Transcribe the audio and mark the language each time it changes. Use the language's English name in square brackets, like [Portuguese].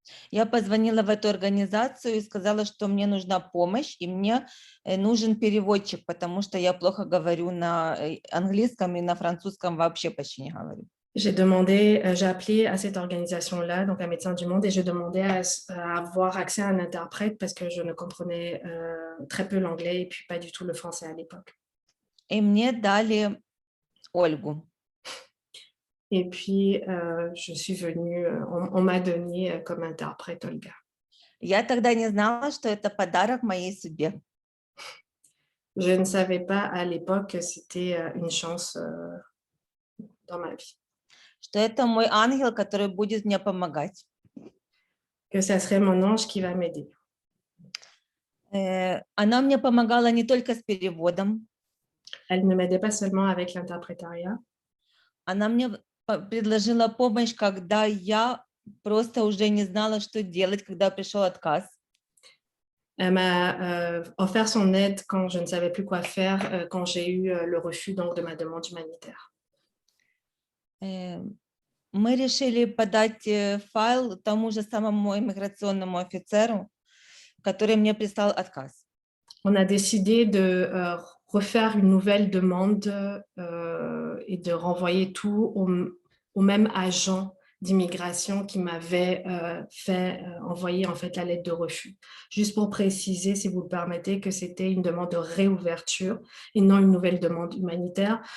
[Russian] Я позвонила в эту организацию и сказала, что мне нужна помощь, и мне нужен переводчик, потому что я плохо говорю на английском и на французском вообще почти не говорю. [French] J'ai appelé à cette organisation-là, donc à Médecins du Monde, et j'ai demandé à avoir accès à un interprète parce que je ne comprenais très peu l'anglais et puis pas du tout le français à l'époque. [Russian] И мне дали Ольгу. [French] Et puis, je suis venue, on m'a donné comme interprète Olga. [Russian] Я тогда не знала, что это подарок моей судьбе. [French] Je ne savais pas à l'époque que c'était une chance dans ma vie. [Russian] Что это мой ангел, который будет мне помогать. [French] Que ça serait mon ange qui va m'aider. [Russian] Она мне помогала не только с переводом. [French] Elle ne m'aidait pas seulement avec l'interprétariat. [Russian] Она мне предложила помощь, когда я просто уже не знала, что делать, когда пришел отказ. [French] Elle m'a offert son aide quand je ne savais plus quoi faire, quand j'ai eu le refus donc, de ma demande humanitaire. [Russian] Мы решили подать файл тому же самому иммиграционному офицеру, который мне прислал отказ. [French] On a décidé de refaire une nouvelle demande et de renvoyer tout au même agent d'immigration qui m'avait fait envoyer en fait la lettre de refus. Juste pour préciser, si vous le permettez, que c'était une demande de réouverture et non une nouvelle demande humanitaire.